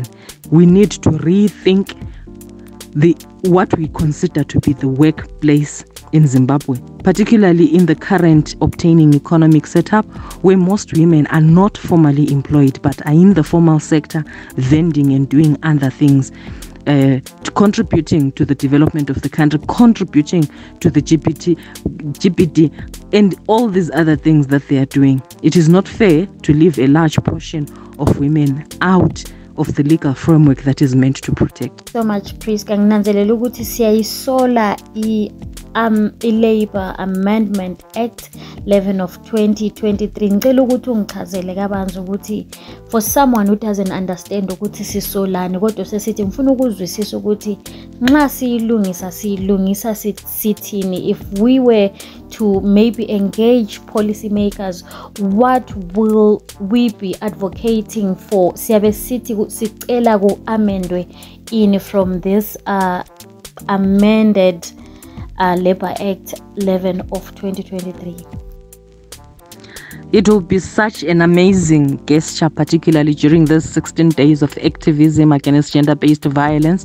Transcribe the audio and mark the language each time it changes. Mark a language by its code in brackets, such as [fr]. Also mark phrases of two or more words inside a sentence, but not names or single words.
[en] We need to rethink what we consider to be the workplace in Zimbabwe, particularly in the current obtaining economic setup where most women are not formally employed but are in the formal sector, vending and doing other things, contributing to the development of the country, contributing to the GDP, and all these other things that they are doing. It is not fair to leave a large portion of women out of the legal framework that is meant to protect. So much, Prisca. [nd] Nginanzelela ukuthi siyayisola i-Labour Amendment Act 11 of 2023. Ngicela ukuthi ungichazele kabanzi ukuthi [en] for someone who doesn't understand [nd] ukuthi sisolani, kodwa sesithi ngifuna ukuzwisisa ukuthi nxa siyilungisa sithini. [en] If we were to maybe engage policymakers, what will we be advocating for? [nd] Siyabe sithi sicela ku-amendwe [en] in from this amended Labour Act 11 of 2023. It will be such an amazing gesture, particularly during these 16 days of activism against gender-based violence,